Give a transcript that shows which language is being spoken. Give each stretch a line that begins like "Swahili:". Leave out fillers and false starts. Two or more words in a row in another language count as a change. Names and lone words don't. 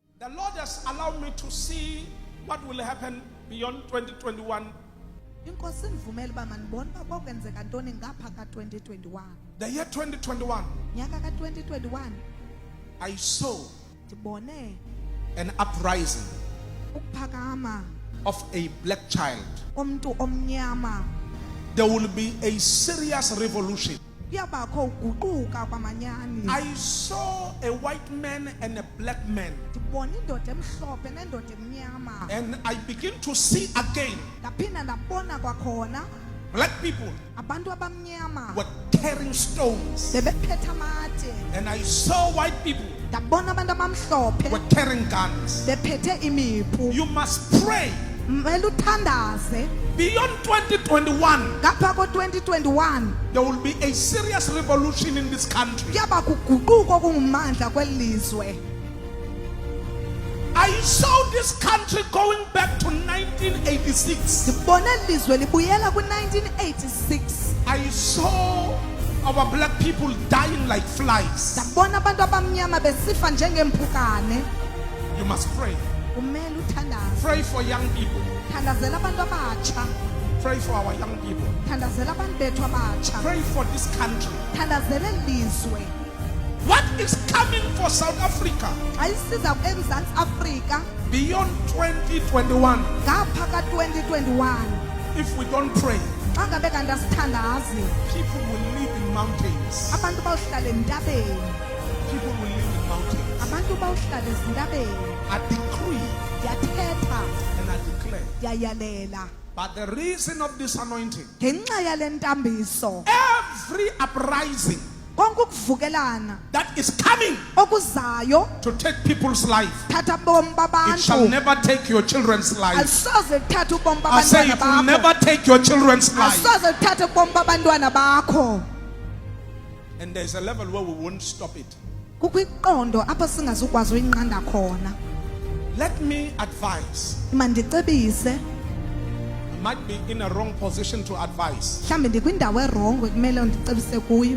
English: The Lord has allowed me to see what will happen beyond 2021.
Xhosa: Inkosi imvumela uba mandibone uba kwenzeka ntoni ngapha ka-2021.
English: The year 2021,
Xhosa: Nyaka ka-2021
English: I saw
Xhosa: ndibone
English: an uprising
Xhosa: ukuphakama
English: of a black child.
Xhosa: komntu omnyama.
English: There will be a serious revolution.
Xhosa: Kuyabakho uguquka kwamanyani.
English: I saw a white man and a black man,
Xhosa: Ndibone indoda emhlophe nendoda emnyama.
English: and I begin to see again
Xhosa: Ndaphinda ndabona kwakhona
English: black people
Xhosa: abantu abamnyama
English: were carrying stones,
Xhosa: bebephethe amate.
English: and I saw white people
Xhosa: Ndabona abantu abamhlophe
English: were carrying guns.
Xhosa: bephethe imiphu.
English: You must pray
Xhosa: Mele uthandaze
English: beyond 2021.
Xhosa: ngapha ko-2021
English: There will be a serious revolution in this country.
Xhosa: kuyaba kuguquko okungumandla kweli lizwe.
English: I saw this country going back to 1986.
Xhosa: Ndibone eli lizwe libuyela kwi-1986.
English: I saw our black people dying like flies.
Xhosa: Ndabona abantu abamnyama besifa njengempukane.
English: You must pray.
Xhosa: Kumele uthandaze.
English: Pray for young people.
Xhosa: Thandazela abantu abatsha.
English: Pray for our young people.
Xhosa: Thandazela abantu bethu abatsha.
English: Pray for this country.
Xhosa: Thandazela eli lizwe.
English: What is coming for South Africa
Xhosa: Xa isiza eMzantsi Afrika
English: beyond 2021?
Xhosa: ngapha ka-2021
English: If we don't pray,
Xhosa: xa ngabe kanti asithandazi,
English: people will live in mountains.
Xhosa: abantu bawuhlala entabeni.
English: People will live in mountains.
Xhosa: Abantu bawuhlala ezintabeni.
English: I decree
Xhosa: Ndiyathetha,
English: and I declare.
Xhosa: ndiyayalela.
English: But the reason of this anointing,
Xhosa: Ngenxa yale ntambiso,
English: every uprising
Xhosa: konke ukuvukelana
English: that is coming
Xhosa: okuzayo
English: to take people's life,
Xhosa: thatha ubomi
English: it shall
Xhosa: babantu.
English: never take your children's life.
Xhosa: Alisoze lithathe ubomi
English: I say
Xhosa: babantwana
English: it will
Xhosa: bakho.
English: never take your children's life.
Xhosa: Alisoze lithathe ubomi babantwana bakho.
English: And there's a level where we won't stop it.
Xhosa: Kukho iqondo apho singazukwazi uyinqanda khona.
English: Let me advise.
Xhosa: Mandicebise,
English: I might be in a wrong position to advise.
Xhosa: mhlambe ndikwindawo erongo ekumele ndicebise kuyo.